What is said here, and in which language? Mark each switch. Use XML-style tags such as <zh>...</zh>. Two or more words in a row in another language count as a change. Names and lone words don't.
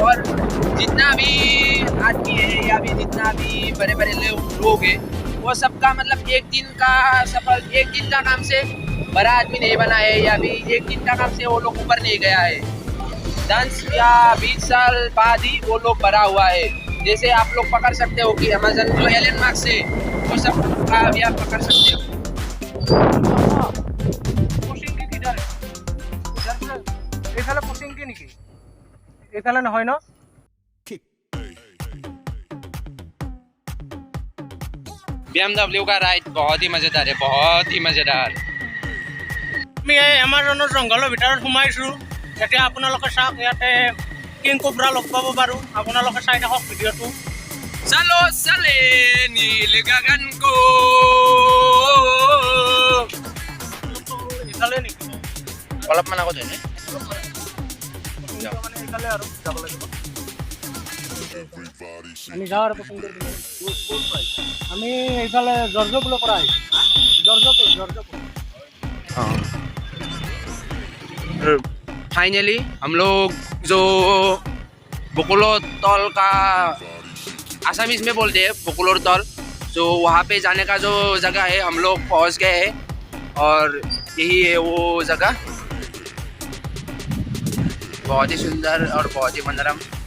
<hi>और जितना भी आदमी है या भी जितना भी बड़े लोग हैं, वो सबका मतलब एक दिन का सफल, एक दिन का काम से बड़ा आदमी नहीं बना है, या भी एक दिन का काम से वो लोग ऊपर नहीं गया है। 10 या 20 साल बाद ही वो लोग बड़ा हुआ है। जैसे आप लोग पकड़ सकते हो कि अमेज़न जो एलन मार्क्स है, वो सब का भी आप पकड़ सकते हो।</hi> <as>এইফালে নহয় ন?</as> <hi>BMW का राइड बहुत ही मजेदार है, बहुत ही मजेदार।</hi> <as>আমি এই এমাজনৰ জংঘলৰ ভিতৰত সোমাইছোঁ। এতিয়া আপোনালোকে চাওক, ইয়াতে কিং কোব্ৰা লগ পাব পাৰোঁ। আপোনালোকে চাই থাকক ভিডিঅ'টো।</as> <hi>चलो चले नील गगन को।</hi> <as>ইফালে নেকি? অলপমান আগত হয়নে? মানে ইফালে আৰু যাব লাগিব। আমি যাওঁ আৰু পচন্দ কৰি আমি এইফালে জৰ্জপুৰৰ পৰা আহিছোঁ। জৰ্জপুৰ।</as> <hi>फाइनली हम लोग जो बकुलोर तल का आसामीज में बोलते हैं बकुलोर तल, जो वहाँ पे जाने का जो जगह है हम लोग पहुँच गए हैं। और यही है वो जगह, बहुत ही सुंदर और बहुत ही मनोरम।</hi>